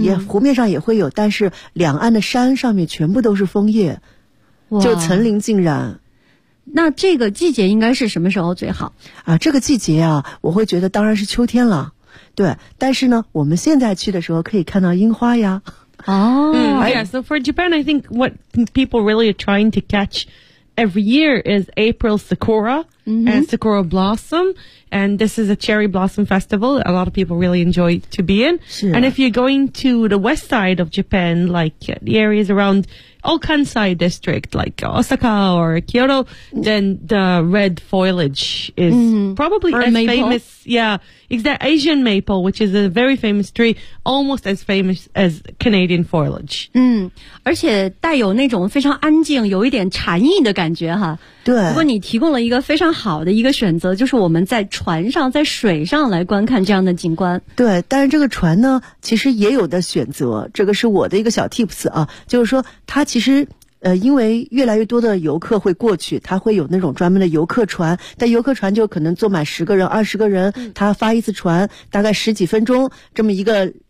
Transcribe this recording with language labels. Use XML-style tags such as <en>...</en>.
<zh>也湖面上也会有，但是两岸的山上面全部都是枫叶，就层林尽染。那这个季节应该是什么时候最好啊？这个季节啊，我会觉得当然是秋天了。对，但是呢，我们现在去的时候可以看到樱花呀。哦，</zh> <en>yeah. So for Japan, I think what people really are trying to catch every year is April Sakura、mm-hmm. and Sakura Blossom. And this is a cherry blossom festival that a lot of people really enjoy to be in.、 Sure. And if you're going to the west side of Japan, like the areas around Okansai district, like Osaka or Kyoto, then the red foliage is、mm-hmm. probably or as、 maple. Famous. Yeah, it's the Asian maple, which is a very famous tree, almost as famous as Canadian foliage.</en> <zh>嗯，而且带有那种非常安静，有一点禅意的感觉哈。对，不过你提供了一个非常好的一个选择，就是我们在船上，在水上来观看这样的景观。对，但是这个船呢，其实也有的选择，这个是我的一个小 tips 啊，就是说它其实因为越来越多的游客会过去，它会有那种专门的游客船，但游客船就可能坐满十个人、二十个人，它发一次船，大概十几分钟这么一个</zh>